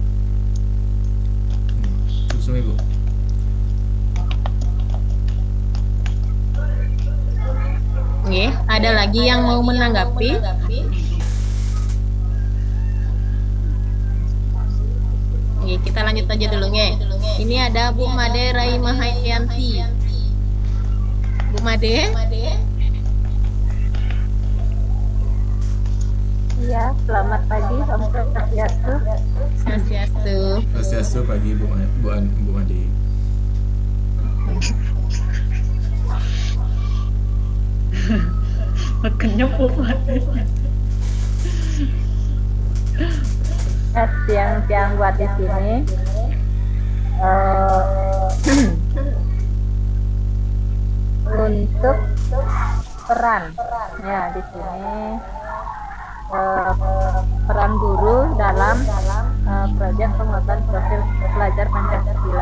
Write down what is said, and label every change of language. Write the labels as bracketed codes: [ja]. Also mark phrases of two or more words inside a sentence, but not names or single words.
[id] Terus Ibu. Oke, ada lagi yang mau menanggapi? Oke, kita lanjut aja dulu nge. Ini ada Bu Made Raimahayanti. Bu Made? Ya, selamat pagi, Om Swastiastu. Swastiastu. Swastiastu pagi Bu Made. Makannya pupat. Siang-siang buat di sini. Untuk peran, ya di sini peran guru dalam proyek penguatan profil pelajar Pancasila.